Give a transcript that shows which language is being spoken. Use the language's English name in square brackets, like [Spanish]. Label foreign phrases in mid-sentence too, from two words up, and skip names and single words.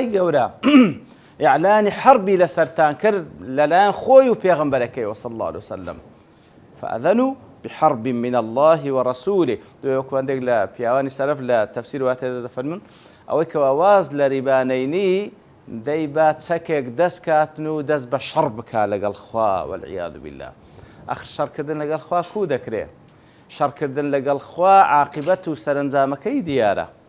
[Central Kurdish] گەورە ئیعلانی حربی لەسەرتان کرد لەلایەن خۆی و پێغەمبەرەکەی [Arabic] صلی الله عليه وسلم فأذنوا بحرب من الله ورسوله [Central Kurdish] دوێکوەندێک لە پیاوانی سەلەف لە تەفسیر واتێدا دەفەرمون ئەوەی کەوا واز لە ریبانەینی دەی با چەکێک دەست کاتن و دەست بە شەڕ بکا لەگەڵ خوا [Arabic] والعیاذ بالله [Central Kurdish] ئەخر شەڕکردن لەگەڵ خوا کوو دەکرێ شەڕکردن لەگەڵ خوا عاقبەت و سەرنجامەکەی دیارە